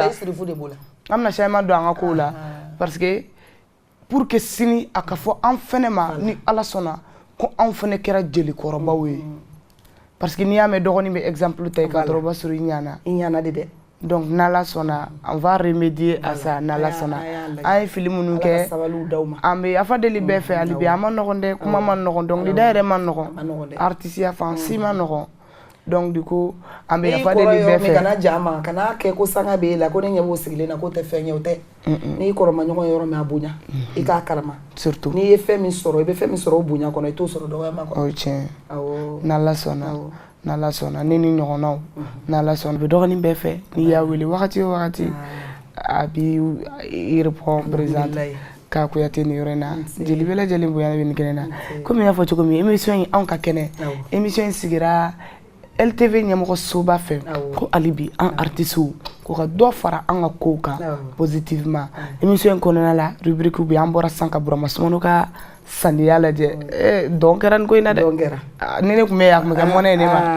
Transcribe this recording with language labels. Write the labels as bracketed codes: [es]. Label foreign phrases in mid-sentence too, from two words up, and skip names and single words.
[bm] i sirifu de b'o la an bɛna changement don an ka kow la [fr] parce que pour que [bm] sini a ka fɔ an fɛnɛ ma ni ala sɔnna ko anw fɛnɛ kɛra jelikɔrɔbaw ye [fr] parce que [bm] n'i y'a mɛn dɔgɔnin bɛ exemple ta i ka dɔrɔn o b'a sɔrɔ i ɲana de dɛ donc n'ala sɔnna [fr] on va remédier à ça [bm] n'ala sɔnna an ye fili minnu kɛ an bɛ yafa deli bɛɛ fɛ hali bi a ma nɔgɔn dɛ kuma ma nɔgɔn dɔnkilida yɛrɛ ma nɔgɔn artisiya fan si ma nɔgɔn [fr] donc du coup [bm] an bɛ yafa deli bɛɛ fɛ kana ja ma kana kɛ ko sanga b'e la ko ne ɲɛ b'o sigilen na ko tɛ fɛn ye o tɛ n'i kɔrɔma ɲɔgɔn yɔrɔ min a bonya i k'a kalama surtout n'i ye fɛn min sɔrɔ i bɛ fɛn min sɔrɔ o bonya kɔnɔ i t'o sɔrɔ dɔgɔyama kɔnɔ o ye tiɲɛ n'ala sɔnna n'ala sɔnna ne ni ɲɔgɔnnaw n'ala sɔnna bɛ dɔgɔnin bɛɛ fɛ n'i y'a wele wagati o wagati a b'i [fr] répond présente [bm] k'a kuyate nin yɔrɔ in na jeli bɛɛ lajɛlen bonya bɛ nin kɛnɛ na komi n y'a fɔ cogo min émission in anw ka kɛnɛ émission in sigira LTV ɲɛmɔgɔ soba fɛ ko hali bi an artistes ko ka dɔ fara an ka kow kan positivement émission in kɔnɔna la rubrique bɛ an bɔra san ka Burama Sumano ka sandiya lajɛ dɔn kɛra nin ko in na dɛ ni ne tun bɛ yen a tun bɛ kɛ mɔnɛ ye ne